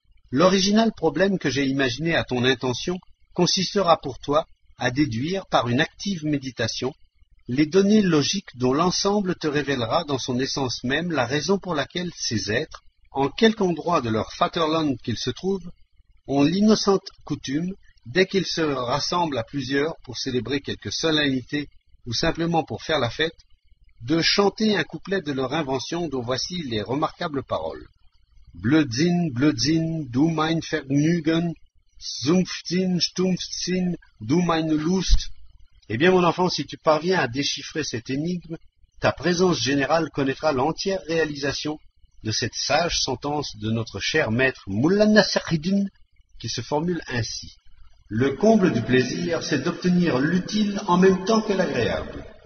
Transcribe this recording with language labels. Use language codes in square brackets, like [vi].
[fr] L'original problème que j'ai imaginé à ton intention consistera pour toi à déduire par une active méditation les données logiques dont l'ensemble te révélera dans son essence même la raison pour laquelle ces êtres, en quelque endroit de leur Vaterland qu'ils se trouvent, ont l'innocente coutume, dès qu'ils se rassemblent à plusieurs pour célébrer quelque solennité ou simplement pour faire la fête, de chanter un couplet de leur invention dont voici les remarquables paroles. [de] Blödsinn, Blödsinn, du mein Vergnügen, Sumpfsinn, Stumpfsinn, du meine Lust. [fr] Eh bien, mon enfant, si tu parviens à déchiffrer cette énigme, ta présence générale connaîtra l'entière réalisation de cette sage sentence de notre cher maître Mullah Nasreddin, qui se formule ainsi. Le comble du plaisir, c'est d'obtenir l'utile en même temps que l'agréable.